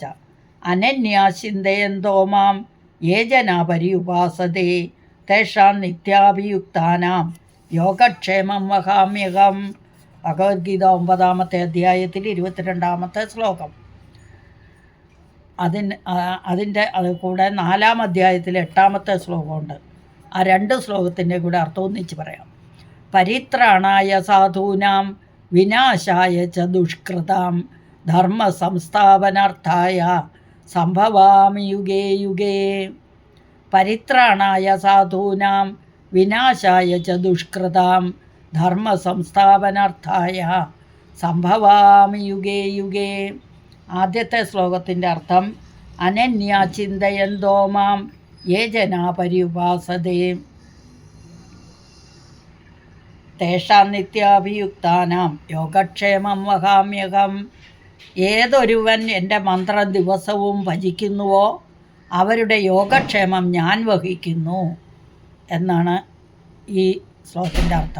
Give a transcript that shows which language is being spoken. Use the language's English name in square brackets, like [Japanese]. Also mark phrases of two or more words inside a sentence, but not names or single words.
[Sanskrit] അനന്യാചിന്തയന്തോ മാം യേ ജനാ പര്യുപാസതേ തേഷാം നിത്യാഭിയുക്താനാം യോഗക്ഷേമം വഹാമ്യഹം. [Malayalam] ഭഗവത്ഗീത 9-ാമത്തെ അധ്യായത്തിൽ 22-ാമത്തെ ശ്ലോകം. അതിൻ്റെ അത് കൂടെ 4-ാം അധ്യായത്തിൽ 8-ാമത്തെ ശ്ലോകമുണ്ട്. ആ 2 ശ്ലോകത്തിൻ്റെ കൂടെ അർത്ഥം ഒന്നിച്ച് പറയാം. [Sanskrit] പരിത്രാണായ സാധൂനാം വിനാശായ ച ദുഷ്കൃതാം ധർമ്മ സംസ്ഥാപനാർത്ഥായ സംഭവാമി യുഗേ യുഗേ. പരിത്രാണായ സാധൂനാം വിനാശായ ച ദുഷ്കൃതാം ധർമ്മ സംസ്ഥാപനാർത്ഥായ സംഭവാമി യുഗേ യുഗേ. [Malayalam] ആദ്യത്തെ ശ്ലോകത്തിൻ്റെ അർത്ഥം [Sanskrit] അനന്യ ചിന്തയന്തോ മാം യേ ജനാ പര്യുപാസതേ തേഷാം നിത്യാഭിയുക്താനാം യോഗക്ഷേമം വഹാമ്യഹം. [Malayalam] ഏതൊരുവൻ എൻ്റെ മന്ത്രം ദിവസവും ഭജിക്കുന്നുവോ അവരുടെ യോഗക്ഷേമം ഞാൻ വഹിക്കുന്നു എന്നാണ് ഈ ശ്ലോകത്തിൻ്റെ അർത്ഥം.